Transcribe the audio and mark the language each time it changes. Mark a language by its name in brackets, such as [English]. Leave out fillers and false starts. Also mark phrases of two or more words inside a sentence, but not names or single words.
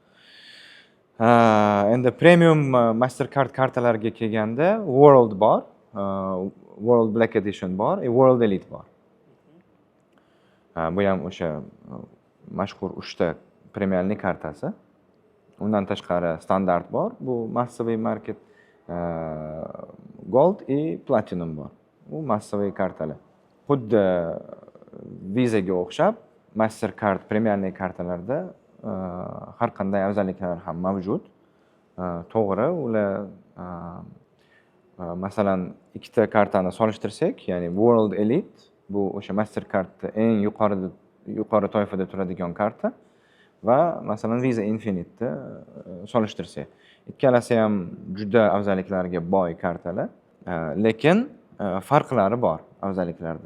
[Uzbek] Endi premium Mastercard kartalariga kelganda World bor, World Black Edition bor, World Elite bor. Bu ham o'sha mashhur 3ta premialniy kartasi. Undan tashqari standart bor, bu [English] massive market, [Uzbek] Gold и Platinum bor. Bu massive kartalar. Xuddi Visaga o'xshab Mastercard premialniy kartalarda har qanday afzalliklar ham mavjud. To'g'ri, ular masalan ikkita kartani solishtirsak, ya'ni World Elite bu o'sha Mastercardda eng yuqori toifada turadigan karta va masalan Visa Infinite'ni solishtirsak, ikkalasi ham juda afzalliklarga boy kartalar, lekin farqlari bor afzalliklarda.